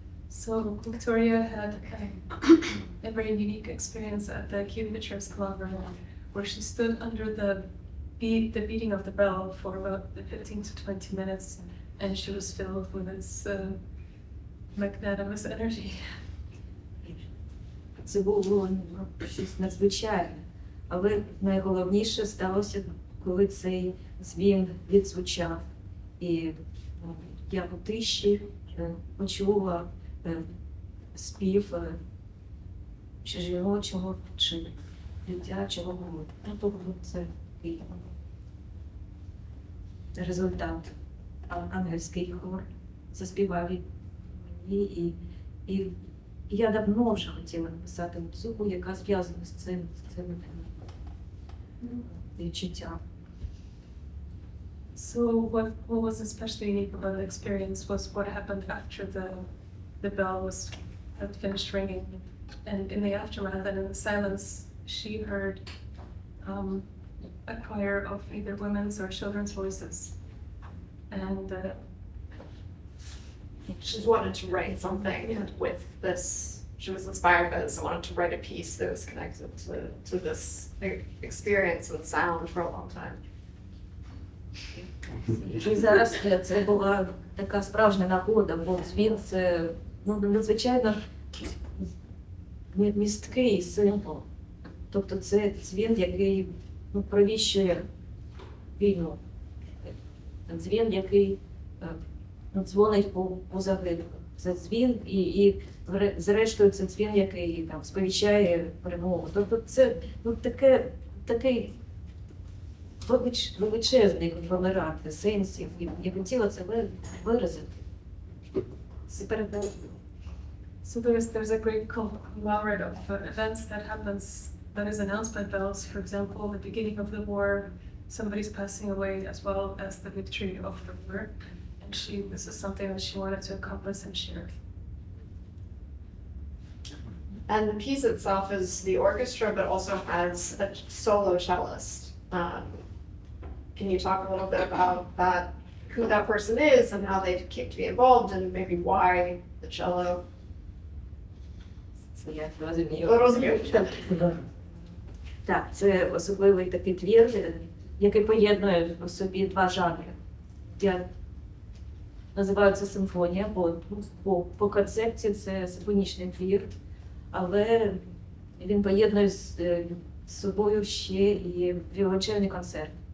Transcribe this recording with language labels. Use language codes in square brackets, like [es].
[en] So Victoria had a very unique experience at the Kyiv-Pечерsk Lavra, where she stood under the beating of the bell for about 15 to 20 minutes, and she was filled with its magnanimous energy. [uk] Це було щось надзвичайне. Але найголовніше сталося, коли цей дзвін відзвучав. І я у тиші почула спів чи жіночого, чи дитячого голосу. Тобто це результат. Ангельський хор заспівав мені, і я давно вже хотіла написати музику, яка зв'язана з цим відчуттям. [en] So what was especially unique about the experience was what happened after the bell had finished ringing, and in the aftermath and in the silence, she heard a choir of either women's or children's voices, and She just wanted to write something with this. She was inspired by this and wanted to write a piece that was connected to this experience with sound for a long time. [uk] І зараз це була така справжня нагода, бо дзвін – це надзвичайно місткий символ. Тобто це дзвін, який провіщує війну. Дзвін, який дзвонить по загиблих. Це дзвін і зрештою це дзвін, який там сповіщає перемогу. Тобто це такий величезний конгломерат сенсів. Я хотіла це виразити. [en] so there's a great conglomerate of events that happens that is announced by bells. For example, the beginning of the war, somebody's passing away, as well as the victory of the war. And this is something that she wanted to accomplish and share. And the piece itself is the orchestra, but also has a solo cellist. Can you talk a little bit about that, who that person is and how they came to be involved and maybe why the cello? [uk] Це я розумію. Розумію. Так, це особливий такий твір, який поєднує в собі два жанри. Я називаю це симфонія, бо по концепції це симфонічний твір, але він поєднує з собою ще і віолончельний концерт.